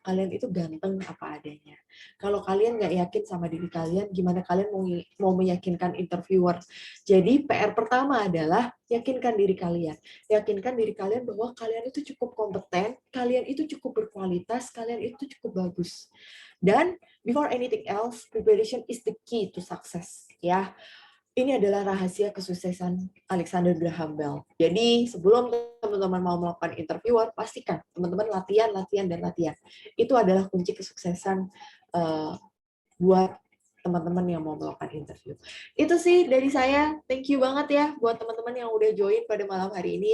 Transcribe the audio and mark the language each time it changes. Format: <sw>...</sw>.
<id>Kalian itu ganteng apa adanya. Kalau kalian nggak yakin sama diri kalian, gimana kalian mau meyakinkan interviewer? Jadi PR pertama adalah yakinkan diri kalian. Yakinkan diri kalian bahwa kalian itu cukup kompeten, kalian itu cukup berkualitas, kalian itu cukup bagus. Dan</id> <en>before anything else, preparation is the key to success.</en> <id>Ya. Ini adalah rahasia kesuksesan Alexander Graham Bell. Jadi sebelum teman-teman mau melakukan interviewer, pastikan teman-teman latihan. Itu adalah kunci kesuksesan buat teman-teman yang mau melakukan interview. Itu sih dari saya.</id> <en>Thank you</en> <id>banget ya buat teman-teman yang udah join pada malam hari ini.</id>